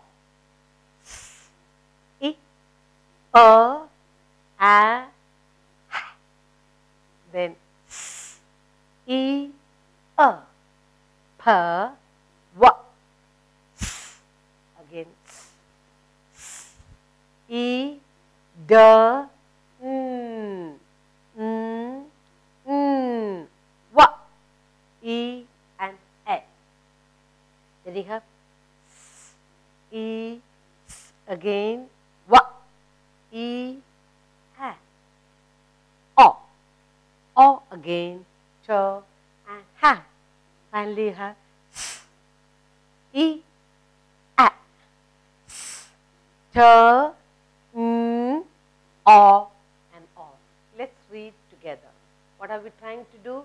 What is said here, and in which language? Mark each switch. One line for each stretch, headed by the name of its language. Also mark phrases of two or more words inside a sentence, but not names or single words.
English: S, I, a, then S, I, p, w, S, again S, S, I, d, n, w, e, and a. Then you have S, E, S again, w, e, a, o again, ch, and ha. Finally you have S, E, a, S, ch, n, o, and o. Let's read together. What are we trying to do?